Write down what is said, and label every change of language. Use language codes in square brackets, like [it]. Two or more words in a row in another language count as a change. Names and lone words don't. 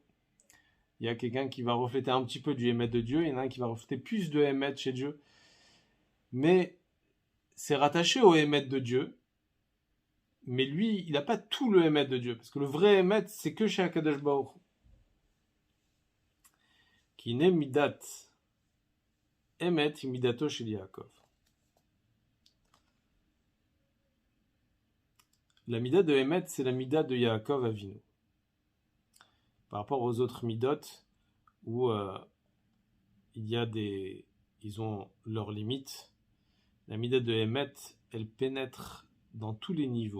[fr] Il y a quelqu'un qui va refléter un petit peu du Emet de Dieu, il y en a un qui va refléter plus de Emet chez Dieu. Mais c'est rattaché au Emet de Dieu, mais lui, il n'a pas tout le Emet de Dieu, parce que le vrai Emet, c'est que chez [he] הקדוש ברוך הוא. כי היא מידת אמת מידתו של יעקב. [fr] La mida de Emet, c'est la mida de Yaakov Avinu. Par rapport aux autres midot, où ils ont leurs limites, la mida de Emet, elle pénètre dans tous les niveaux.